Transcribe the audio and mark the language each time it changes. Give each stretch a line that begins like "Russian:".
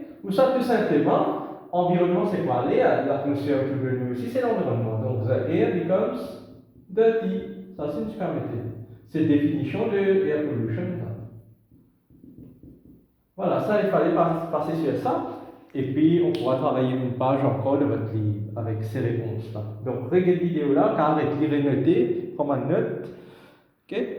French: Ou ça, tout simplement, environnement, c'est quoi? L'air, l'atmosphère autour de nous aussi, c'est l'environnement.
English: Donc, the air becomes dirty.
French: Ça, c'est une supermété. C'est définition de air pollution. Voilà, ça, il fallait passer sur ça. Et puis, on pourra travailler une page encore de votre livre avec ces réponses-là. Donc, regardez cette vidéo-là, car avec lire et noter, prends une note. Ok?